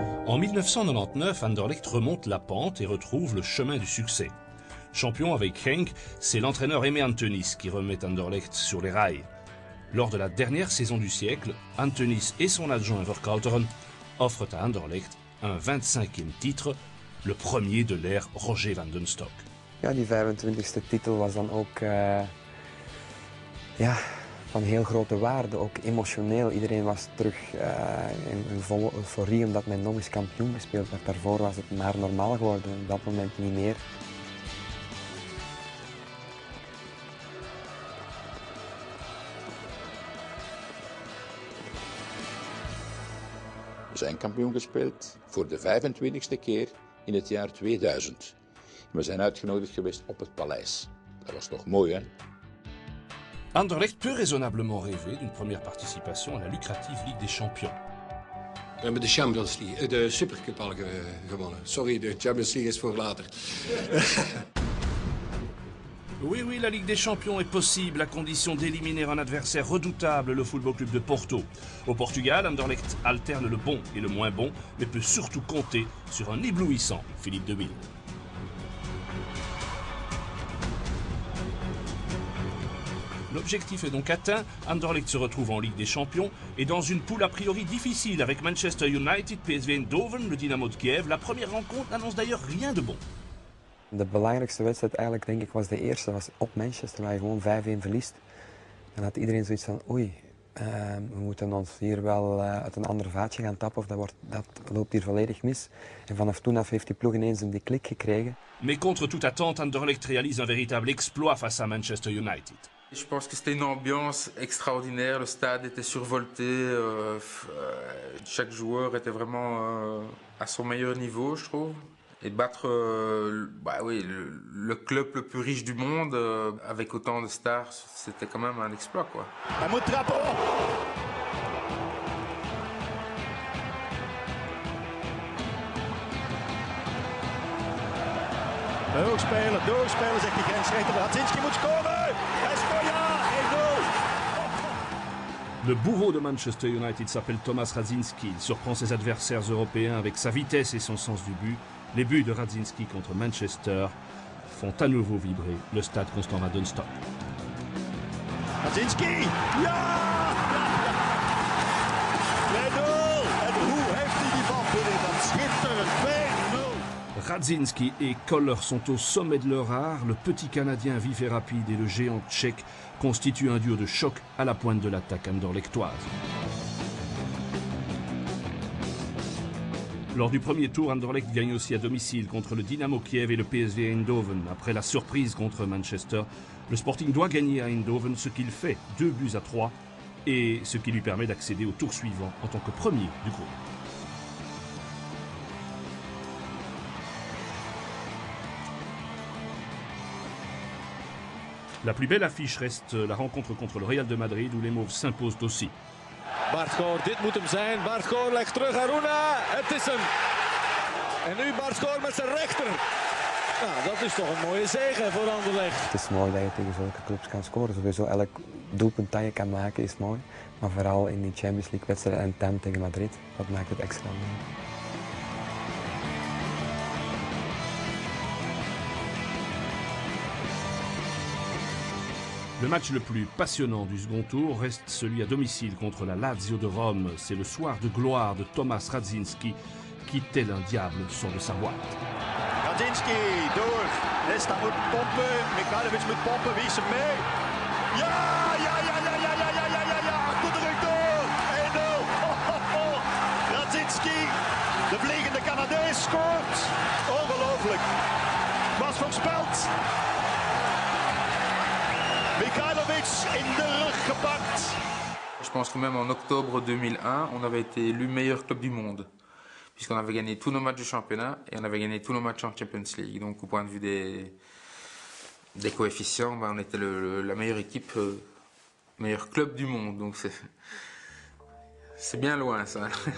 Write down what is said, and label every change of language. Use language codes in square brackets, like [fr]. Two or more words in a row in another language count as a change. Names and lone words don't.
[fr] En 1999, Anderlecht remonte la pente et retrouve le chemin du succès. Champion avec Genk, c'est l'entraîneur Aimé Antonis qui remet Anderlecht sur les rails. Lors de la dernière saison du siècle, Antonis et son adjoint Vercauteren offrent à Anderlecht un 25e titre, le premier de l'ère Roger van den Stok. [nl] Ja, die 25e titel was dan ook van heel grote waarde, ook emotioneel. Iedereen was terug in volle euforie omdat men nog eens kampioen gespeeld werd. Daarvoor was het maar normaal geworden, op dat moment niet meer. We zijn kampioen gespeeld voor de 25e keer in het jaar 2000. We zijn uitgenodigd geweest op het paleis. Dat was toch mooi, hè? [fr] Anderlecht peut raisonnablement rêver d'une première participation à la lucrative Ligue des Champions. [nl] We hebben de Champions League, de Supercup al gewonnen. Sorry, de Champions League is voor later. [fr] Oui, la Ligue des Champions est possible à condition d'éliminer un adversaire redoutable, le Football Club de Porto. Au Portugal, Anderlecht alterne le bon et le moins bon, mais peut surtout compter sur un éblouissant Philippe de Wiel. L'objectif est donc atteint, Anderlecht se retrouve en Ligue des Champions et dans une poule a priori difficile avec Manchester United, PSV Eindhoven, le Dynamo de Kiev. La première rencontre n'annonce d'ailleurs rien de bon. [nl] De belangrijkste wedstrijd eigenlijk denk ik was de eerste, was op Manchester waar je gewoon 5-1 verliest. Dan had iedereen zoiets van oei, we moeten ons hier wel uit een ander vaatje gaan tappen of dat loopt hier volledig mis. En vanaf toen af heeft die ploeg ineens die klik gekregen. [fr] Mais contre toute attente, Anderlecht réalise un véritable exploit face à Manchester United. Je pense que c'était une ambiance extraordinaire, le stade était survolté, chaque joueur était vraiment à son meilleur niveau, je trouve. Et battre le club le plus riche du monde avec autant de stars, c'était quand même un exploit, quoi. [nl] Hij moet trappen. Doorspelen, zegt de grensrechter. Radzinski moet scoren. Hij scoort, ja, 1-0. [fr] Le bourreau de Manchester United s'appelle Thomas Radzinski. Il surprend ses adversaires européens avec sa vitesse et son sens du but. Les buts de Radzinski contre Manchester font à nouveau vibrer le stade Constant van den Stok. [nl] Radzinski, ja! 2-0. En hoe heeft hij die bal binnen? Dat schitterend, 2-0. [fr] Radzinski et Koller sont au sommet de leur art. Le petit Canadien vif et rapide et le géant tchèque constituent un duo de choc à la pointe de l'attaque anderlechtoise. Lors du premier tour, Anderlecht gagne aussi à domicile contre le Dynamo Kiev et le PSV Eindhoven. Après la surprise contre Manchester, le Sporting doit gagner à Eindhoven, ce qu'il fait, 2-3, et ce qui lui permet d'accéder au tour suivant en tant que premier du groupe. La plus belle affiche reste la rencontre contre le Real de Madrid où les Mauves s'imposent aussi. [nl] Bart Goor, dit moet hem zijn. Bart Goor legt terug Aruna. Het is hem. En nu Bart Goor met zijn rechter. Nou, dat is toch een mooie zege voor Anderlecht. Het is mooi dat je tegen zulke clubs kan scoren. Sowieso elk doelpunt dat je kan maken is mooi. Maar vooral in die Champions League wedstrijd en thuis tegen Madrid, dat maakt het extra mooi. [fr] Le match le plus passionnant du second tour reste celui à domicile contre la Lazio de Rome. C'est le soir de gloire de Thomas Radzinski qui, tel un diable, sort de sa boîte. [nl] Radzinski, door. Nesta moet pompen. Mikhailovic moet pompen. Wie is er mee? Ja! Achter de rug door. 1-0. Radzinski, de vliegende Canadees, scoort. Ongelooflijk. Was voorspeld. Mikhailovic in de rug gepakt. [fr] Je pense que même en octobre 2001, on avait été élu meilleur club du monde. Puisqu'on avait gagné tous nos matchs du championnat et on avait gagné tous nos matchs en Champions League. Donc au point de vue des coefficients, on était la meilleure équipe, meilleur club du monde. Donc c'est bien loin ça.